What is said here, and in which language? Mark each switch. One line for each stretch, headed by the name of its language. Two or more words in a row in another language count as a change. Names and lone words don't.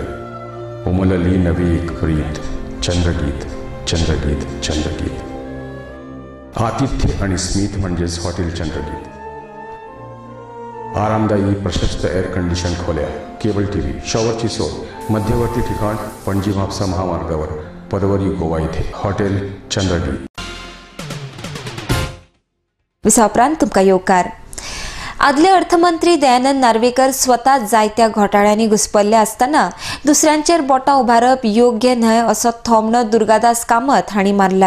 Marathi: उमलली नवी एक प्रीत चंद्रगीत चंद्रगीत चंद्रगीत. आतिथ्य आणि स्मित म्हणजेच हॉटेल चंद्रगीत. आरामदायी प्रशस्त
English: air condition
Marathi: खोल्या
English: cable TV
Marathi: शॉवरची सोय मध्यवर्ती ठिकाण पणजी म्हापसा महामार्गावर पदवरी गोवा येथे हॉटेल चंद्रगीत.
Konkani: विसाउपरांत तुमकां येवकार. आदले अर्थमंत्री दयानंद नार्वेकर स्वता जायत्या घोटाळ्यांनी घुस्पल्ले आसतना दुसऱ्यांचेर बोटां उबारप योग्य न्हय असो थोमणो दुर्गादास कामत हांणी मारला.